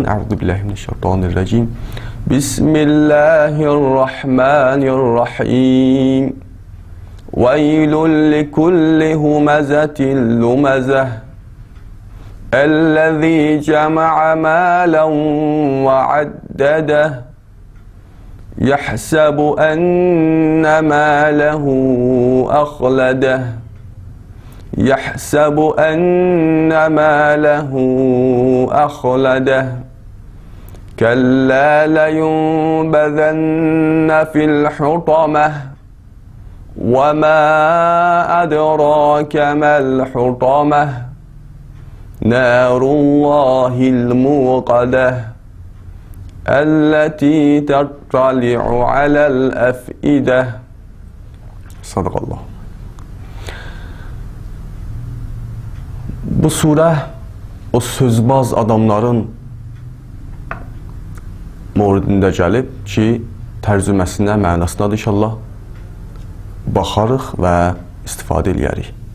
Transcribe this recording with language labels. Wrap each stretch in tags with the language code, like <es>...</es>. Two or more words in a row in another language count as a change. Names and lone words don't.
<ar>أعوذ بالله من الشيطان الرجيم. بسم الله الرحمن الرحيم. ويل لكل همزة لمزة. الذي جمع مالا وعدده. يحسب أن ماله أخلده يحسب أن ماله أخلده كلا لينبذن في الحطمة وما أدراك ما الحطمة نار الله الموقدة التي تطلع على الأفئدة. Sadaqallah.</ar> <az>Bu surə o sözbaz adamların mövridində gəlib ki, tərcüməsinə, mənasına inşallah baxarıq və istifadə eləyərik.</az>